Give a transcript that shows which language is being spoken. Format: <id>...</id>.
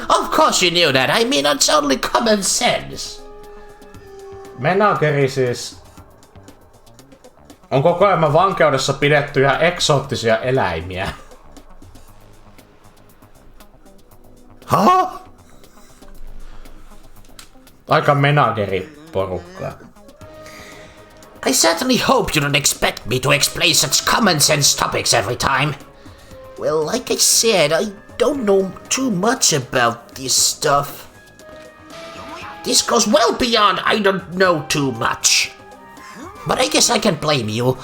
<en>Of course you knew that, I mean it's only common sense.</en> <fi>Menagerie siis on kokoelma vankeudessa pidettyjä eksoottisia eläimiä. Huh? Aika menageri-porukkaa.</fi> <en>I certainly hope you don't expect me to explain such common sense topics every time. Well, like I said, I don't know too much about this stuff. This goes well beyond I don't know too much. But I guess I can blame you.</en>